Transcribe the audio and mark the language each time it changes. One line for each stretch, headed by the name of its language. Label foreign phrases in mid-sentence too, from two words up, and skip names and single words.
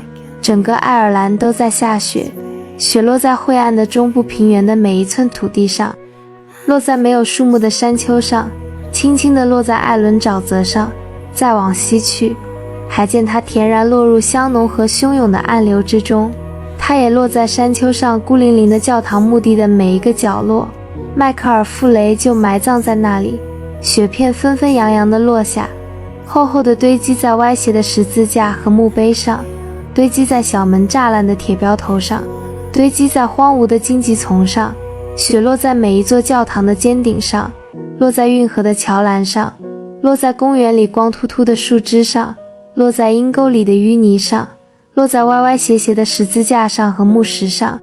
Chinese: 整個愛爾蘭都在下雪，雪落在晦暗的中部平原的每一寸土地上，落在沒有樹木的山丘上，輕輕地落在艾倫沼澤上。再往西去，還見它恬然落入香濃和洶湧的暗流之中。它也落在山丘上孤零零的教堂墓地的每一個角落。邁克爾·傅雷就埋葬在那裡。雪片紛紛揚揚地落下，厚厚地堆積在歪斜的十字架和墓碑上，堆積在小門柵欄的鐵標頭上，堆積在荒蕪的荊棘叢上。雪落在每一座教堂的尖頂上，落在運河的橋欄上，落在公園裡光禿禿的樹枝上，落在陰溝裡的淤泥上，落在歪歪斜斜的十字架上和木石上。